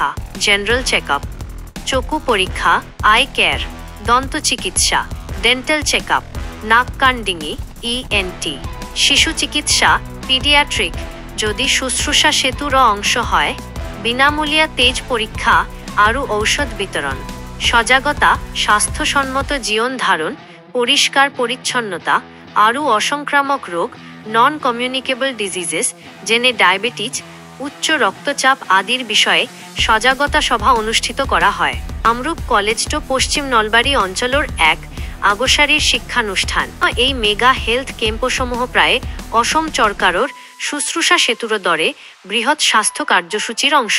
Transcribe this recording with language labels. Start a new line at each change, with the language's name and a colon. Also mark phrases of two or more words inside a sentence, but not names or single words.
English: general checkup,
Assamese: চকু পৰীক্ষা,
English: eye care,
Assamese: দন্ত চিকিৎসা,
English: dental checkup,
Assamese: নাক কাণ ডিঙি, ENT, শিশু চিকিৎসা, পিডিয়াট্রিক, যদি শুশ্রূষা সেতুর অংশ হয়, বিনামূলীয়া তেজ পরীক্ষা আৰু ঔষধ বিতরণ, সজাগতা, স্বাস্থ্যসম্মত জীবন ধারণ, পরিষ্কার পরিচ্ছন্নতা আৰু অসংক্রামক রোগ,
English: non communicable diseases
Assamese: যেনে ডায়াবেটিস, উচ্চ রক্তচাপ আদির বিষয়ে সজাগতা সভা অনুষ্ঠিত করা হয়। কামৰূপ কলেজটো পশ্চিম নলবাৰী অঞ্চলৰ এক আগশাৰীৰ শিক্ষানুষ্ঠান। এই
English: mega health
Assamese: কেম্পসমূহ প্ৰায় অসম চৰকাৰৰ শুশ্ৰূষা সেতুৰ দৰে বৃহৎ স্বাস্থ্য কাৰ্যসূচীৰ অংশ।